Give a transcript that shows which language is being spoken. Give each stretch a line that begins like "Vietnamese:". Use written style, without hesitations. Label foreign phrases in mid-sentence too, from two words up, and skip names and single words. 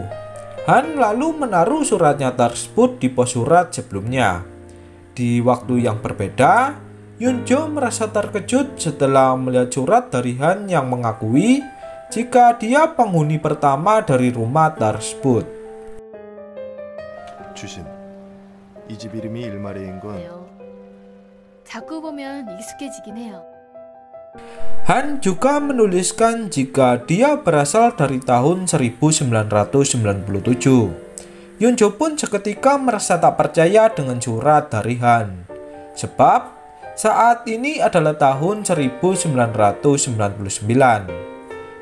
Indonesian: Han lalu menaruh suratnya tersebut di pos surat sebelumnya. Di waktu yang berbeda, Yunjo merasa terkejut setelah melihat surat dari Han yang mengakui jika dia penghuni pertama dari rumah tersebut.
Korean: 주신, 이 집 이름이 일마리인 건 자꾸 보면 익숙해지긴 해요.
Indonesian: Han juga menuliskan jika dia berasal dari tahun 1997. Yunjo pun seketika merasa tak percaya dengan surat dari Han. Sebab saat ini adalah tahun 1999.